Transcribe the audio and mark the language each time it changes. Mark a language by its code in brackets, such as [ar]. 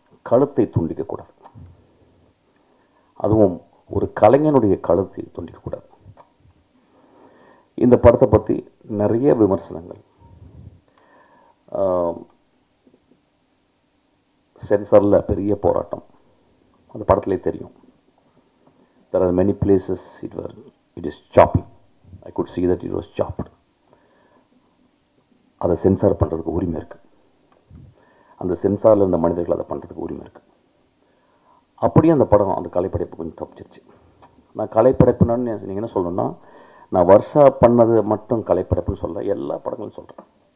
[ta] கழுத்தை துண்டிக்கக்கூடாது. அதுவும் ஒரு கலைஞனுடைய கழுத்தை துண்டிக்கக்கூடாது. இந்த படத்தை பற்றி நிறைய விமர்சனங்கள், சென்சாரில் பெரிய போராட்டம், அந்த படத்திலே தெரியும். [en] There are many places it is choppy. I could see that it was chopped. [ta] அதை சென்சார் பண்ணுறதுக்கு உரிமை இருக்குது. அந்த சென்சாரில் இருந்த மனிதர்கள் அதை பண்ணுறதுக்கு உரிமை இருக்குது. அப்படியே அந்த படம், அந்த கலைப்படைப்பு கொஞ்சம் தப்பிச்சிருச்சு. நான் கலைப்படைப்புன்னு நீங்கள் என்ன சொல்லணும்னா, நான் வருஷா பண்ணது மட்டும் கலைப்படைப்புன்னு சொல்ல, எல்லா படங்களும் சொல்கிறேன்.